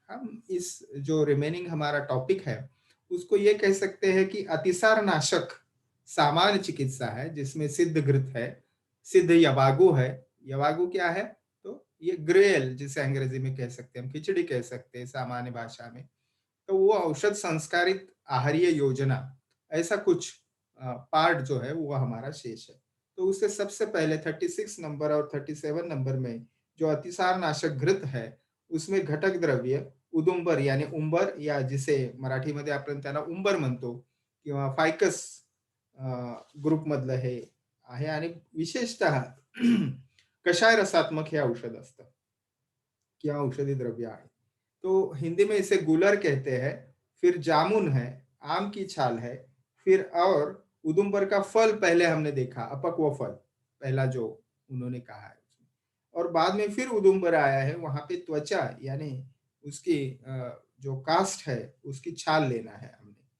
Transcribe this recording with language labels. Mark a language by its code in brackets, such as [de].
[hi] हम इस जो रिमेनिंग हमारा टॉपिक है उसको ये कह सकते हैं कि अतिसार नाशक सामान्य चिकित्सा है जिसमें सिद्ध घृत है, सिद्ध यवागु है। यवागु क्या है? तो ये ग्रेल जिसे अंग्रेजी में कह सकते हैं, हम खिचड़ी कह सकते हैं सामान्य भाषा में। तो वो औषध संस्कारित आहारीय योजना ऐसा कुछ पार्ट जो है वो हमारा शेष है। तो उससे सबसे पहले 36 नंबर और 37 नंबर में जो अतिसार नाशक घृत है उसमें घटक द्रव्य उदुंबर यानी उंबर या जिसे [mr] मराठीमध्ये आपण त्याला उंबर म्हणतो किंवा फायकस ग्रुप मधलं हे आहे आणि विशेषतः कषाय रसात्मक हे औषध असतं किंवा औषधी द्रव्य आहे। [hi] तो हिंदी में इसे गुलर कहते हैं। फिर जामुन है, आम की छाल है, फिर और उदुम्बर का फल पहले हमने देखा, अपक्व फल पहला जो उन्होंने कहा है और बाद में फिर उदुम्बर आया है, वहां पे त्वचा यानी उसकी जो कास्ट है उसकी छाल लेना है हमने।